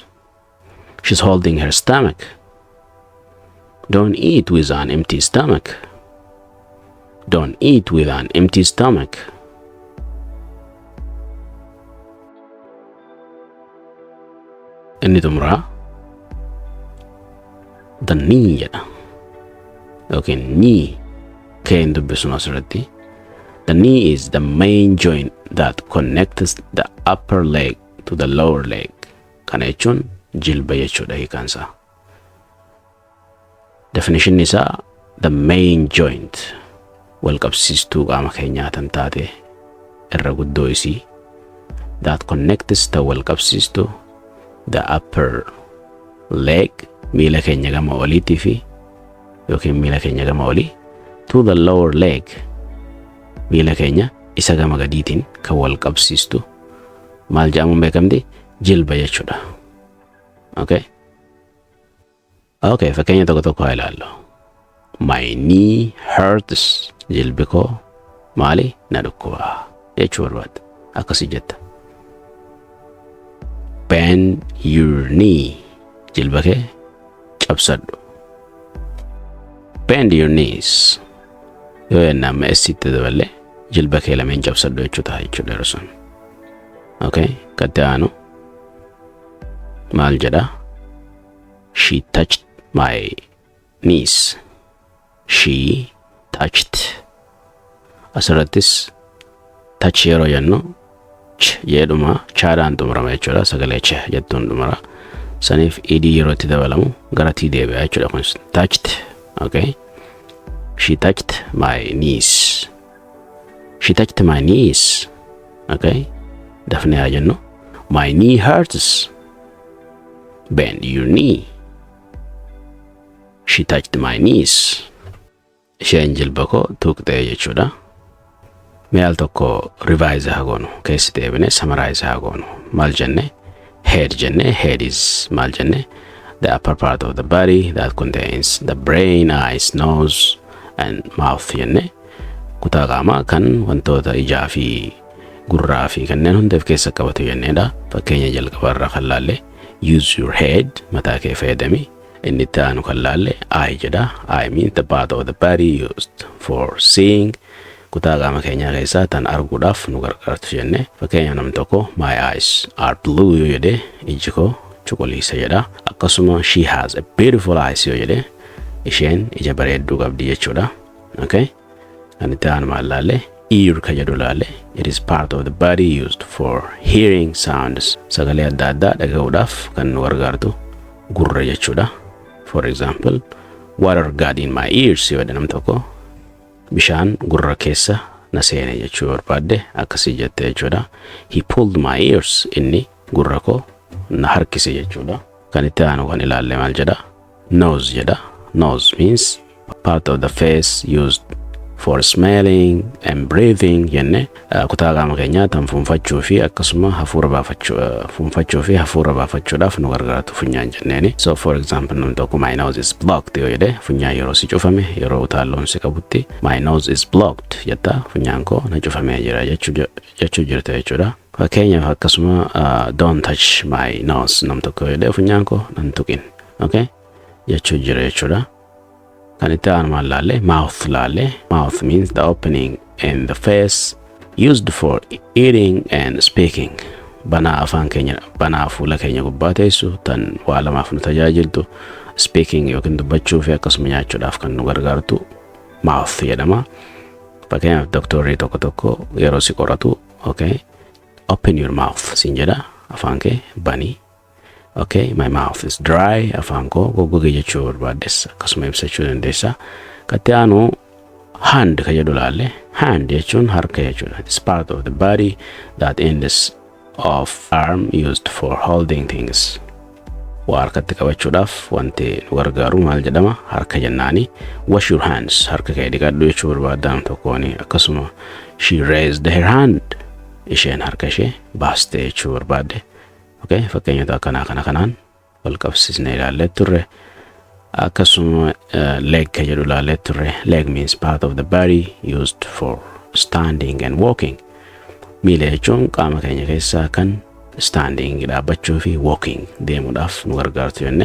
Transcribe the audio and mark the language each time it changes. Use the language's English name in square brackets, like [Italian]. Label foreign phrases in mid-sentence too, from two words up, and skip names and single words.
[English] She's holding her stomach. Don't eat with an empty stomach. Don't eat with an empty stomach. [Oromo] Inni xumuraa [English] the knee [Oromo] jedha. Yookiin knee keen dubbisnu asirratti. [English] The knee is the main joint that connects the upper leg to the lower leg. [Oromo] Kana jechuun jilba jechuudha hiikansa. Definition isaa [English] the main joint [Oromo] wal qabsiistuu qaama keenyaa tan taate irra guddoo isii [English] that connects [Oromo] the wal qabsiistuu [English] the upper leg [Oromo] miila keenya gama oliitii fi yookiin miila keenya gama olii [English] to the lower leg [Oromo] miila keenya isa gama gadiitiin kan wal qabsiistu maal jedhamuun beekamti jilba jechuudha. Okay? Okay, fakkeenya tokko haa ilaallu. [English] My knee hurts. [Oromo] Jilbi koo maali na dhukkuba jechuu barbaadda. Akkasii jetta. [English] Bend your knee. [Oromo] Jilba kee cabsadhu. [English] Bend your knees. [Oromo] Yoo yennaa meessitti daballe jilba kee lameen cabsadhu jechuu ta'a jechuudha yeroo sun. Okay, gatti aanu maal jedha? [English] She touched my knees. She touched. [Oromo] Asirrattis touch yeroo jennu ch jedhuma chaadhaan xumurama jechuudha. Sagalee ch jettuun xumura. Saniif idii yeroo itti dabalamu gara tii deebi'a jechuudha kun touched. [English] Okay. She touched my knees. She touched my knees. Okay. [Oromo] Dafnee haa jennu. [English] My knee hurts. Bend your knee. She touched my knees. [Oromo] Isheen jilba koo tuqxee jechuudha. Mee al tokko revise haa goonu. Keessi deebine summarize haa goonu. Maal jenne? Head jenne. [English] Head is [Oromo] maal jenne? [English] The upper part of the body that contains the brain, eyes, nose and mouth jenne. [Oromo] Kutaa qaamaa kan wantoota ijaa fi gurraa fi kanneen hundaaf keessa qabatu jenneedha. Fakkeenya jalqabarraa kan laalle [English] use your head [Oromo] mataa kee fayyadami. Inni itti aanu kan laalle eye jedha. [English] Eye means the part of the body used for seeing. [Oromo] Kutaa qaama keenyaa keessaa tan arguudhaaf nu gargaartu jenne. Fakkeenya namni tokko [English] my eyes are blue [Oromo] yoo jedhe iji koo cuquliisa jedha. Akkasuma [English] she has a beautiful eyes [Oromo] yoo jedhe isheen ija bareedduu qabdi jechuudha. Okay? Kan itti aanu maal laalle ear ka jedhu laalle [English] it is part of the body used for hearing sounds. [Oromo] Sagalee adda addaa dhaga'uudhaaf kan nu gargaartu gurra jechuudha. [English] For example, water got in my ears [Oromo] yoo jedhe namni tokko bishaan gurra keessa na seene jechuu barbaadde akkasii jette jechuudha. [English] He pulled my ears. [Oromo] Inni gurra koo na harkise jechuudha. Kan itti aanu kan ilaalle maal jedha? Nose jedha. [English] Nose means part of the face used for smelling and breathing [Oromo] jenne kutaa qaama keenyaa tan funfachuu fi akkasuma hafuura baafachuu funfachuu fi hafuura baafachuudhaaf nu gargaartu funyaan jenneeni. So for example namni tokko [English] my nose is blocked [Oromo] yoo jedhe funyaan yeroo si cufame yeroo utaalloon si qabutti [English] my nose is blocked [Oromo] jetta funyaan koo na cufamee jira jechuu jirta jechuudha. Fakkeenyaaf akkasuma [English] don't touch my nose [Oromo] nam tokko yoo jedhe funyaan koo nan tuqin. Okay jechuu jira jechuudha. Kan itti aanu maal laalle mouth laalle. [English] Mouth means the opening in the face used for eating and speaking. [Oromo] Banaa afaan keenya banaa fuula keenya gubbaa teessu tan waa lamaaf nu tajaajiltu speaking yookiin dubbachuu fi akkasuma nyaachuudhaaf kan nu gargaartu mouth jedhama. Fakkeenyaaf doktorri tokko yeroo si qoratu [English] okay open your mouth [Oromo] siin jedha afaan kee banii. [English] Okay, my mouth is dry. [Oromo] Afaan koo goggogee jechuu barbaadessa akkasuma ibsachuu dandeessa. Katti aanu hand ka jedhu laalle. Hand jechuun harka jechuudha. [English] It's part of the body that ends of arm used for holding things. [Oromo] Waa harkatti qabachuudhaaf wanti nu gargaaru maal jedhama harka jennaani. [English] Wash your hands [Oromo] harka kee dhiqadhu jechuu barbaaddan tokkooni akkasuma [English] she raised her hand. [Oromo] Isheen harka ishee baaste jechuu barbaadde. Okay, fakkeenyota kanaan wal qabsiisnee ilaallee turre akkasuma leg ka jedhu ilaallee turre. [English] Leg means part of the body used for standing and walking. [Oromo] Miila jechuun qaama keenya keessaa kan standing dhaabbachuu fi walking deemuudhaaf nu gargaartu jenne.